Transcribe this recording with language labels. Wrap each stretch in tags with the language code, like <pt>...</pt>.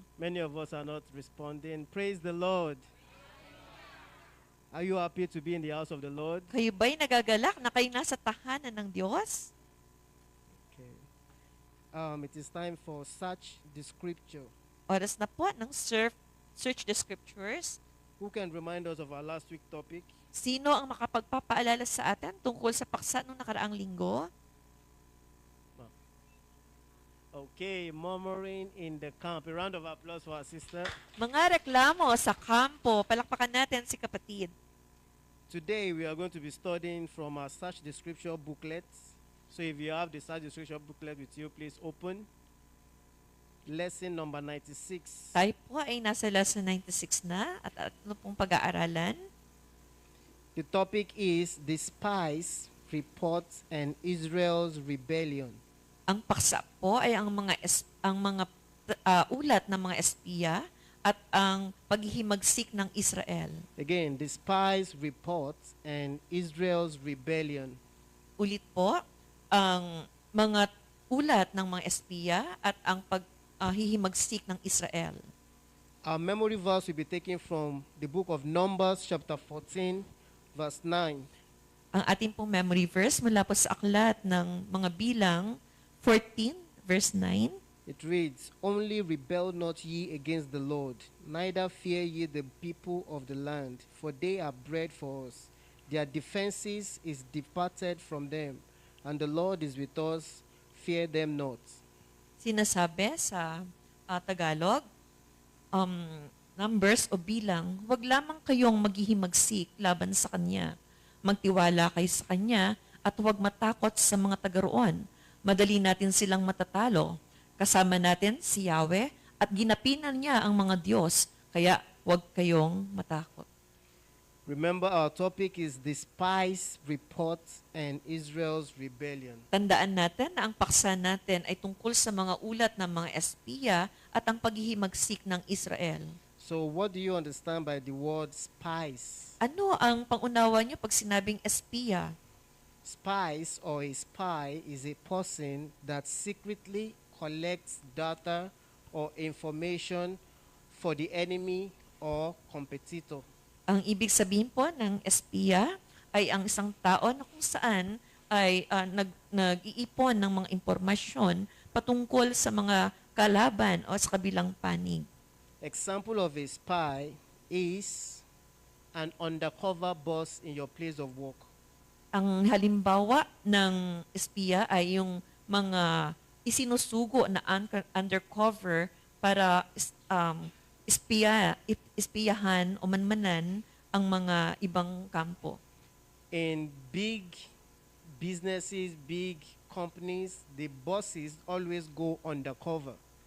<en>Many of us are not responding. Praise the Lord. Are you happy to be in the house of the Lord?</en> <tl>Kayo ba'y nagagalak na kayo nasa tahanan ng Diyos?</tl> <en>Okay. It is time for Search the Scripture.</en> <tl>Oras na po ng Search the Scriptures.</tl> <en>Who can remind us of our last week topic?</en> <tl>Sino ang makapagpapaalala sa atin tungkol sa paksa nung nakaraang linggo?</tl> <en>Okay, murmuring in the camp. A round of applause for our sister.</en> <tl>Mga reklamo sa kampo. Palakpakan natin si kapatid.</tl> <en>Today we are going to be studying from our Search the Scripture booklets. So if you have the Search the Scripture booklet with you, please open. Lesson number 96.</en> <tl>Tayo po ay nasa lesson 96 na at ano pong pag-aaralan?</tl> <en>The topic is the spies, reports, and Israel's rebellion.</en> <tl>Ang paksa po ay ang mga ulat ng mga espiya at ang paghihimagsik ng Israel.</tl> <en>Again, the spies, reports, and Israel's rebellion.</en> <tl>Ulit po, ang mga ulat ng mga espiya at ang paghihimagsik ng Israel.</tl> <en>Our memory verse will be taken from the book of Numbers, chapter 14, verse 9.</en> <tl>Ang ating pong</tl> <en>memory verse</en> <tl>mula po sa aklat ng mga bilang 14, verse 9.</tl> <en>It reads, Only rebel not ye against the Lord, neither fear ye the people of the land, for they are bread for us. Their defenses is departed from them, and the Lord is with us, fear them not.</en> <tl>Sinasabi sa Tagalog, numbers o bilang, huwag lamang kayong maghihimagsik laban sa Kanya. Magtiwala kayo sa Kanya at huwag matakot sa mga taga-roon. Madali natin silang matatalo. Kasama natin si Yahweh at ginapinan niya ang mga Diyos, kaya huwag kayong matakot.</tl> <en>Remember, our topic is the spies, reports, and Israel's rebellion.</en> <tl>Tandaan natin na ang paksa natin ay tungkol sa mga ulat ng mga espiya at ang paghihimagsik ng Israel.</tl> <en>So what do you understand by the word spies?</en> <tl>Ano ang pangunawa niyo pag sinabing espiya?</tl> <en>Spies or a spy is a person that secretly collects data or information for the enemy or competitor.</en> <tl>Ang ibig sabihin po ng espiya ay ang isang tao na kung saan ay nag-iipon ng mga impormasyon patungkol sa mga kalaban o sa kabilang panig.</tl> <en>Example of a spy is an undercover boss in your place of work.</en> <tl>Ang halimbawa ng espiya ay yung mga isinusugo na undercover para espiyahan o manmanan ang mga ibang kampo.</tl> <en>In big businesses, big companies, the bosses always go undercover.</en>